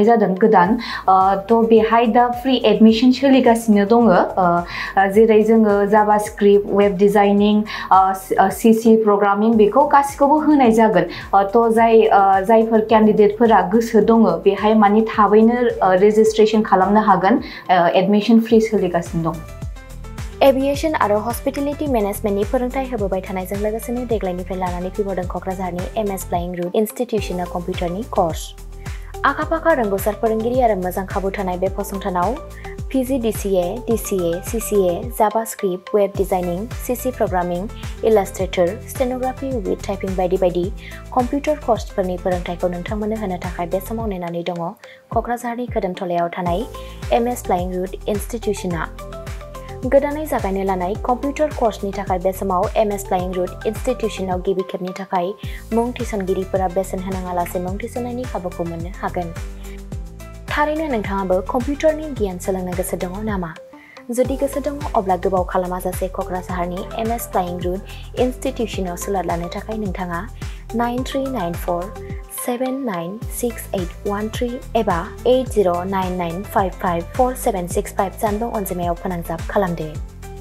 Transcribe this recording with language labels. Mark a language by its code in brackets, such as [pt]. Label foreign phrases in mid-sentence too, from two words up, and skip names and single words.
[brx] जादों गोदान तो बेहाय दा फ्री एडमिशन सोलिगासिनो दङ जेरै जोङो [en] JavaScript web designing CC programming [brx] बेखौ गासिखौबो होनाय जागोन तो जायफोर कैंडिडेटफोरा गोसो दङ बेहाय माने थाबैनो रेजिस्ट्रेशन खालामनो हागोन [en] admission free [brx] सोलिगासिनो दं एविएशन आरो [en] hospitality managementनि [brx] फोरोंथाय होबोबाय थानायजों लोगोसेनो देग्लायनिफ्राय लानानै फैबावदों कक्राझारनि एमएस फ्लाइंग रुट इन्स्टिट्यूशना [en] computerनि course [brx] आखा-फाखा रोंगौसार फोरोंगिरि आरो मोजां खाबु थानाय बे फसंथानाव PGDCA, [en] DCA, CCA, JavaScript, Web Designing, CC Programming, Illustrator, Stenography with Typing [brx] बायदि [en] computer courseफोरनि [brx] फोरोंथायखौ नोंथांमोननो होनो थाखाय बे समाव नेनानै दङ कक्राझारनि खोदोमथलायाव थानाय एमएस फ्लाइंग रुट इन्स्टिट्यूशना गोदानै जागायनो लानाय [en] computer courseनि [brx] थाखाय बे समाव एमएस फ्लाइंग रुट इन्स्टिट्यूशनाव गिबि खेबनि थाखाय मुं थिसनगिरिफोरा बेसेन होनाङालासे मुं थिसननायनि खाबुखौ मोननो हागोन थारैनो नोंथाङाबो कम्पिउटारनि गियान सोलोंनो गोसो दङ नामा जुदि गोसो दङ अब्ला गोबाव खालामाजासे कक्राझारनि एमएस फ्लाइंग रुट इन्स्टिट्यूशनाव सोलोंनो लानो थाखाय नोंथाङा 9394796813 एबा 8099554765 जानबुं अनजिमायाव फोनांजाब खालामदो